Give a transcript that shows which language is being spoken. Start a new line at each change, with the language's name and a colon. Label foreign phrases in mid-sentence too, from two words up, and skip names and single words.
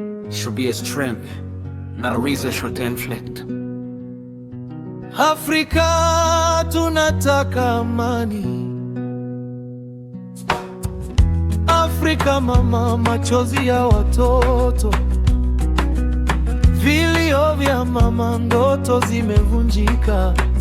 English: Should be a strength, not a reason to inflict.
Swahili: Afrika, tunataka amani. Afrika mama, machozi ya watoto, vilio vya mama, ndoto zimevunjika.